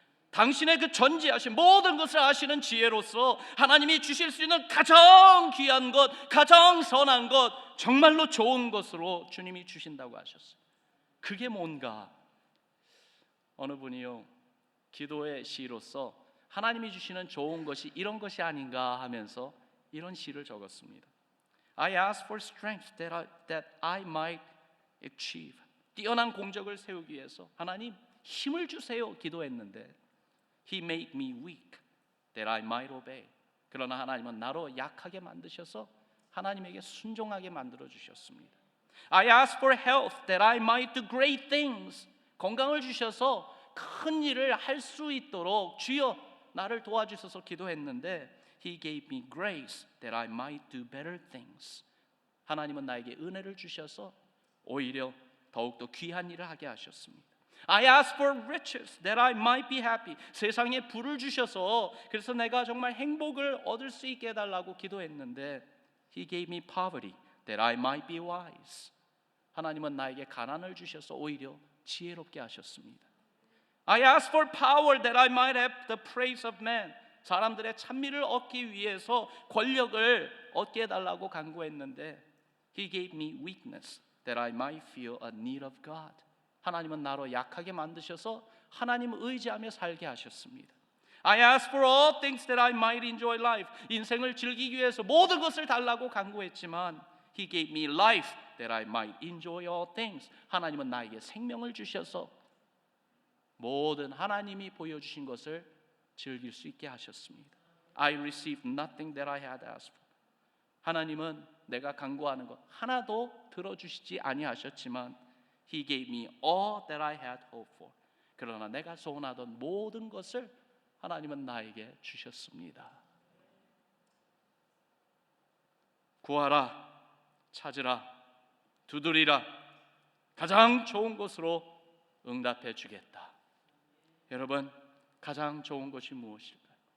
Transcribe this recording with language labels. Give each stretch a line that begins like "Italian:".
Korean: 당신의 그 전지하신 모든 것을 아시는 지혜로서 하나님이 주실 수 있는 가장 귀한 것, 가장 선한 것, 정말로 좋은 것으로 주님이 주신다고 하셨어요. 그게 뭔가? 어느 분이요, 기도의 시로서 하나님이 주시는 좋은 것이 이런 것이 아닌가 하면서 이런 시를 적었습니다.
English: I ask for strength that I might achieve.
Korean: 뛰어난 공적을 세우기 위해서 하나님 힘을 주세요 기도했는데,
English: He made me weak that I might obey.
Korean: 그러나 하나님은 나로 약하게 만드셔서 하나님에게 순종하게 만들어 주셨습니다.
English: I ask for health that I might do great things.
Korean: 건강을 주셔서 큰 일을 할 수 있도록 주여 나를 도와주셔서 기도했는데,
English: He gave me grace that I might do better things.
Korean: 하나님은 나에게 은혜를 주셔서 오히려 더욱더 귀한 일을 하게 하셨습니다.
English: I ask for riches that I might be happy.
Korean: 세상에 부를 주셔서 그래서 내가 정말 행복을 얻을 수 있게 해달라고 기도했는데
English: He gave me poverty that I might be wise.
Korean: 하나님은 나에게 가난을 주셔서 오히려 지혜롭게 하셨습니다.
English: I ask for power that I might have the praise of man.
Korean: 사람들의 찬미를 얻기 위해서 권력을 얻게 해달라고 간구했는데
English: He gave me weakness that I might feel a need of God.
Korean: 하나님은 나로 약하게 만드셔서 하나님을 의지하며 살게 하셨습니다.
English: I ask for all things that I might enjoy life.
Korean: 인생을 즐기기 위해서 모든 것을 달라고 간구했지만
English: He gave me life that I might enjoy all things.
Korean: 하나님은 나에게 생명을 주셔서 모든 하나님이 보여주신 것을 즐길 수 있게 하셨습니다.
English: I received nothing that I had asked for.
Korean: 하나님은 내가 간구하는 것 하나도 들어주시지 아니하셨지만
English: He gave me all that I had hoped for.
Korean: 그러나 내가 소원하던 모든 것을 하나님은 나에게 주셨습니다. 구하라, 찾으라, 두드리라. 가장 좋은 것으로 응답해 주겠다. 여러분, 가장 좋은 것이 무엇일까요?